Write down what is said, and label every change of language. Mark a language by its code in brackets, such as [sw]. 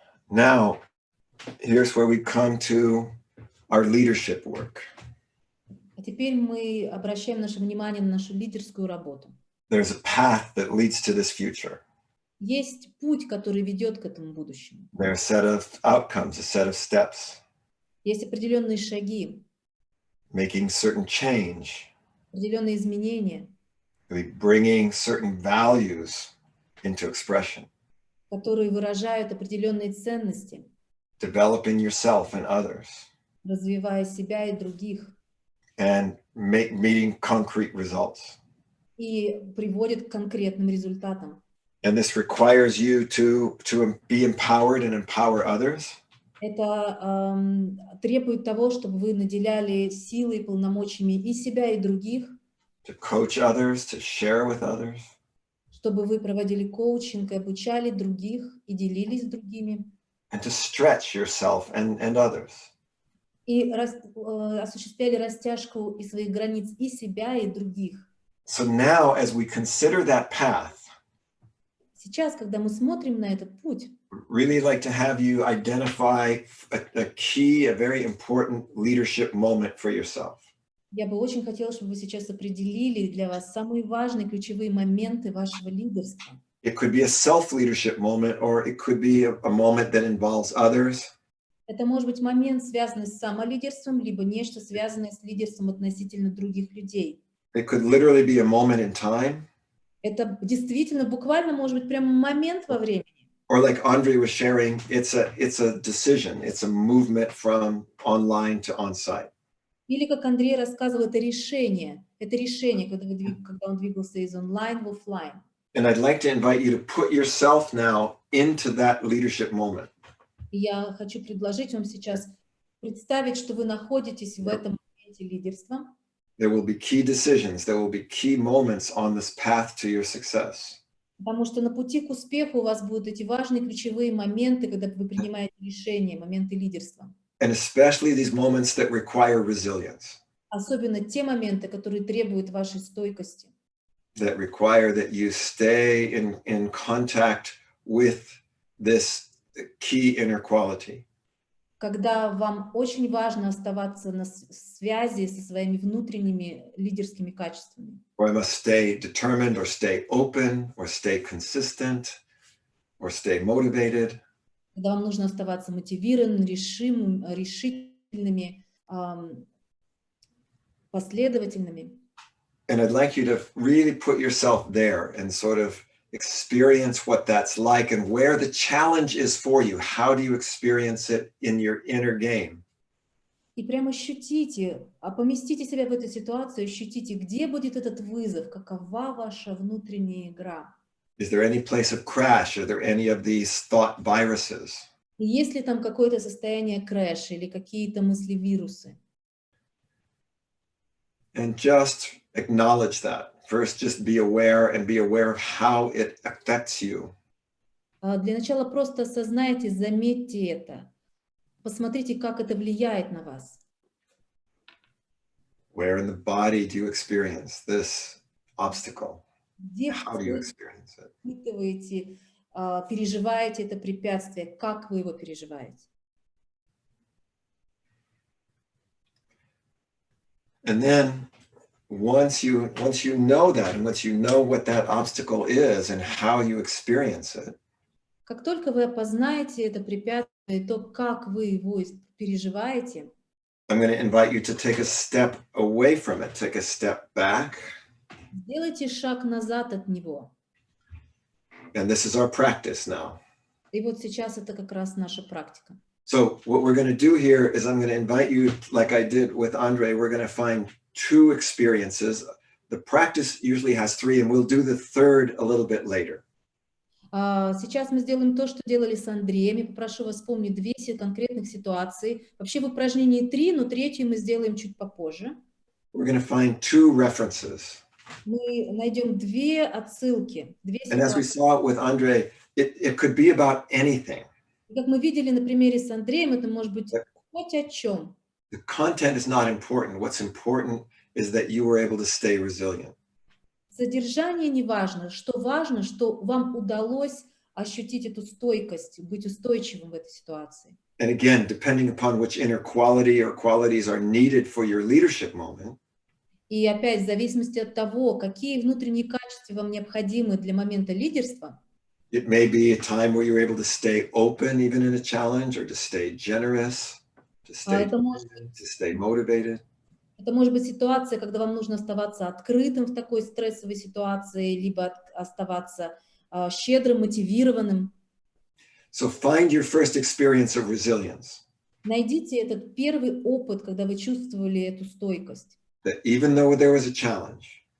[en] Now, here's where we come to our leadership work. [ru] А теперь мы обращаем наше внимание на нашу лидерскую работу. [en] There's a path that leads to this future. [ru] Есть путь, который ведет к этому будущему. [en] There are a set of outcomes, a set of steps, [ru] Есть определенные шаги, [en] making certain change, [ru] определенные изменения, [en] really bringing certain values into expression, [ru] которые выражают определенные ценности, [en] developing yourself and others, [ru] развивая себя и других, [en] and meeting concrete results. [ru] и приводят к конкретным результатам. [en] And this requires you to be empowered and empower others. [ru] Это требует того, чтобы вы наделяли силой и полномочиями и себя, и других, [en] To coach others, to share with others, [ru] чтобы вы проводили коучинг и обучали других, и делились с другими, [en] and to stretch yourself and others. [ru] и осуществляли растяжку и своих границ и себя, и других. [en] So now, as we consider that path, [ru] Сейчас, когда мы смотрим на этот путь, [en] really like to have you identify a key, a very important leadership moment for yourself. [ru] я бы очень хотела, чтобы вы сейчас определили для вас самые важные ключевые моменты вашего лидерства. [en] It could be a self-leadership moment, or it could be a moment that involves others. [ru] Это может быть момент, связанный с самолидерством, либо нечто, связанное с лидерством относительно других людей. [en] It could literally be a moment in time. [ru] Это действительно, буквально, может быть, прямо момент во времени. [en] Or like Andre was sharing, it's a decision. It's a movement from online to on-site. [ru] Или, как Андрей рассказывал, это решение, когда он двигался из онлайн в офлайн. [en] And I'd like to invite you to put yourself now into that leadership moment. [ru] И я хочу предложить вам сейчас представить, что вы находитесь в этом моменте лидерства. [en] There will be key decisions. There will be key moments on this path to your success. [ru] Потому что на пути к успеху у вас будут эти важные ключевые моменты, когда вы принимаете решения, моменты лидерства. [en] And especially these moments that require resilience. [ru] Особенно те моменты, которые требуют вашей стойкости. [en] That require that you stay in contact with this key inner quality. [ru] Когда вам очень важно оставаться на связи со своими внутренними лидерскими качествами. [en] Or I must stay determined, or stay open, or stay consistent, or stay motivated. [ru] Когда вам нужно оставаться мотивированными, решительными, последовательными. [en] And I'd like you to really put yourself there and sort of experience what that's like and where the challenge is for you. How do you experience it in your inner game? [ru] И прямо ощутите, поместите себя в эту ситуацию, ощутите, где будет этот вызов, какова ваша внутренняя игра. [en] Is there any place of crash? Are there any of these thought viruses? [ru] И есть ли там какое-то состояние крэша или какие-то мысли-вирусы? [en] And just acknowledge that. First, just be aware and be aware of how it affects you. [ru] Для начала просто осознайте, заметьте это. Посмотрите, как это влияет на вас. [en] Where in the body do you experience this obstacle? [ru] Где [en] How do you [ru] вы [en] experience it? [ru] испытываете, переживаете это препятствие, как вы его переживаете? [en] And then once you know that, and once you know what that obstacle is and how you experience it, [ru] Как только вы опознаете это препятствие, то, как вы его переживаете, [en] I'm going to invite you to take a step away from it, take a step back. [ru] сделайте шаг назад от него. [en] And this is our practice now. [ru] И вот сейчас это как раз наша практика. [en] So what we're going to do here is I'm going to invite you, like I did with Andre, we're going to find two experiences. The practice usually has three, and we'll do the third a little bit later. [ru] Сейчас мы сделаем то, что делали с Андреем. Я попрошу вас вспомнить две конкретных ситуации. Вообще в упражнении 3, но третью мы сделаем чуть попозже. [en] We're going to find two references. [ru] Мы найдем две отсылки, две [en] And as we [ru] ситуации. [en] saw it with Andre, it could be about anything. [ru] Как мы видели на примере с Андреем, это может быть хоть о чем. [en] The content is not important. What's important is that you were able to stay resilient. [ru] Содержание не важно, что вам удалось ощутить эту стойкость, быть устойчивым в этой ситуации. [en] And again, depending upon which inner quality or qualities are needed for your leadership moment, [ru] И опять, в зависимости от того, какие внутренние качества вам необходимы для момента лидерства, [en] it may be a time where you're able to stay open even in a challenge, or to stay generous, to stay motivated. [ru] это может быть ситуация, когда вам нужно оставаться открытым в такой стрессовой ситуации, либо оставаться щедрым, мотивированным. [en] So find your first experience of resilience. [ru] Найдите этот первый опыт, когда вы чувствовали эту стойкость. [en] That even though there was a challenge,